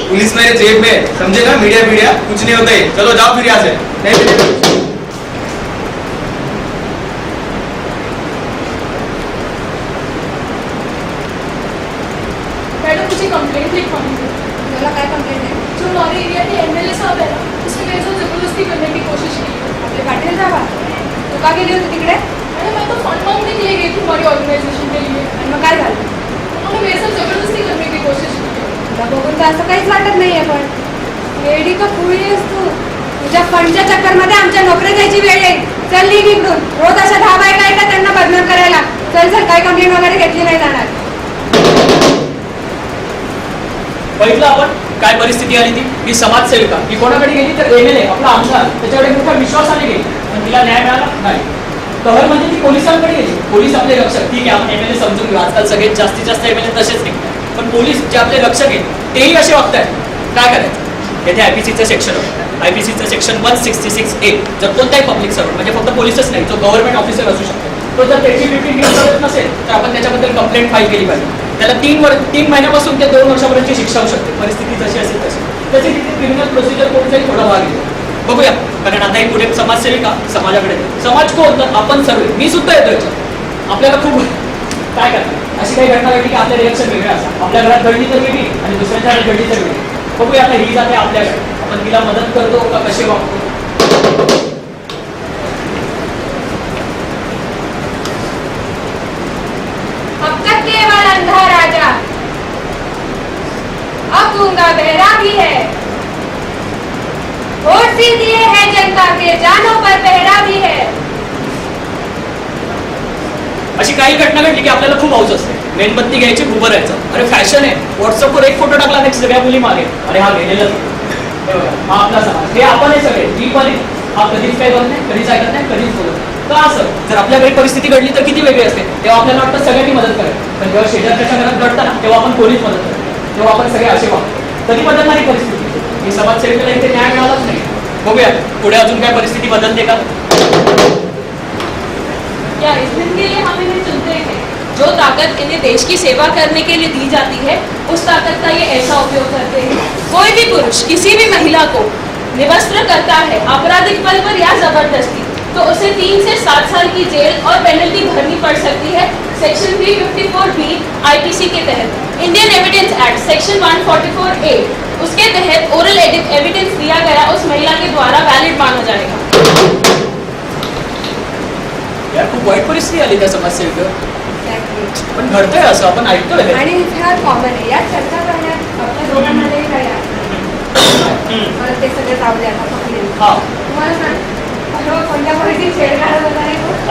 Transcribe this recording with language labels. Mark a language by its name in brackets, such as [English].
[Hindi] Police मेरे जेब में समझे ना मीडिया मीडिया कुछ नहीं होता है चलो जाओ फिर यहाँ से नहीं तो- मैडम मुझे कंप्लेंट लिखवानी थी। [Marathi] मला काय कंप्लेंट आहे [Hindi] जो हमारे एरिया के एमएलए साहब है ना, उसने मेरे साथ जबरदस्ती करने की कोशिश की है। [Marathi] आपले पाटील जावा तू का गेली होती तिकडे [Hindi] मैडम मैं तो फंड मांगने के लिए गई थी हमारी ऑर्गेनाइजेशन के लिए। [Marathi] आणि मग काय झालं [Hindi] उन्होंने मेरे साथ जबरदस्ती करने की कोशिश की है। [Marathi] तुला बघून तर असं काहीच वाटत नाहीये पण वेडी का खुळी आहेस तू तुझ्या फंडच्या चक्करमध्ये आमच्या नोकऱ्या जायची वेळ येईल चल निघ इकडून. रोज अशा 10 बायका येतात त्यांना बदनाम करायला. चल चल, काही कंप्लेंट वगैरे घेतली नाही जाणार. बघितलं आपण काय परिस्थिती आली ती. ही समाजसेविका ही कोणाकडे गेली तर MLA आपला आमदार त्याच्याकडे मोठ्या विश्वासाने गेली, पण तिला न्याय मिळाला नाही. कहर म्हणजे ती पोलिसांकडे गेली. पोलीस आपले रक्षक, ठीक आहे आपण MLA समजून घेऊ, आजकाल सगळे जास्तीत जास्त MLA तसेच निघतात, पण पोलीस जे आपले रक्षक आहेत तेही असे वागतायत. काय करायचं? येथे IPCचं सेक्शन आहे. IPCचं सेक्शन 166A. जर कोणताही पब्लिक सर्वंट म्हणजे फक्त पोलीसच नाही, जो गव्हर्नमेंट ऑफिसर असू शकतो, तो जर त्याची ड्युटी नीट करत नसेल तर आपण त्याच्याबद्दल कंप्लेंट फाईल केली पाहिजे. त्याला 3 महिन्यापासून ते 2 वर्षापर्यंतची शिक्षा होऊ शकते. परिस्थिती जशी असेल तशी. त्याची तिथे क्रिमिनल प्रोसिजर कोडचाही थोडा भाग येतो. बघूया, कारण आता ही पुढे समाजसेविका समाजाकडे. समाज कोण? तर आपण सर्व. मी सुद्धा येतो याच्यात. आपल्याला खूप काय करतात अशी काही घटना घडली की आपलं रिएक्शन वेगळं असतं. आपल्या घरात घडली तर वेगळी आणि दुसऱ्याच्या घरात घडली तर वेगळी. बघूया आता ही जाते आपल्याकडे, आपण तिला मदत करतो का कसे वागतो. [Hindi] अब तक केवल अंधा राजा, अब गूंगा बहरा भी है. वोट सी दिए है जनता के, जानों पर पहरा भी है. [Marathi] अशी काही घटना घडली की आपल्याला खूप हौस असते. मेणबत्ती घ्यायची, उभं राहायचं. अरे फॅशन आहे, व्हॉट्सअपवर एक फोटो टाकला नाही सगळ्या मुली मागे, अरे हा गेलेलाच. हा आपला समाज, हे आपण आहे सगळे. मी पण आहे. हा कधीच काही बोलत नाही, कधीच ऐकत नाही, कधीच बोलत नाही. का असं? जर आपल्याकडे परिस्थिती घडली तर किती वेगळी असते. तेव्हा आपल्याला वाटतं सगळ्यांनी मदत करायची, पण जेव्हा शेजारच्या घरात घडतं ना तेव्हा आपण कोणीच मदत करतो. तेव्हा आपण सगळे असे वागतो. कधी बदलणारी परिस्थिती. ही समाजसेविकेला इथे न्याय मिळालाच नाही. बघूया पुढे अजून काय परिस्थिती बदलते का. [Hindi] क्या इस दिन के लिए हम इन्हें चुनते हैं? जो ताकत इन्हें देश की सेवा करने के लिए दी जाती है, उस ताकत का ये ऐसा उपयोग करते हैं. कोई भी पुरुष किसी भी महिला को निवस्त्र करता है आपराधिक बल पर या जबरदस्ती, तो उसे 3 से 7 साल की जेल और पेनल्टी भरनी पड़ सकती है. सेक्शन 354B IPC के तहत. Indian evidence act section 144A, उसके तहत ओरल एविडेंस दिया गया उस महिला के द्वारा वैलिड माना जाएगा. [Marathi] यार खूप वाईट परिस्थिती आली त्या समाजसेविकेवर. पण घडतंय असं, आपण ऐकतोय. आणि इथे हा कॉमन आहे. या चर्चा करण्यात आपल्या दोघांमध्ये काय आहे? मला ते सगळं जाऊ द्या आता पकडले. हा तुम्हाला सांग, कोणत्या गोष्टी छेड काढत होता रे तो?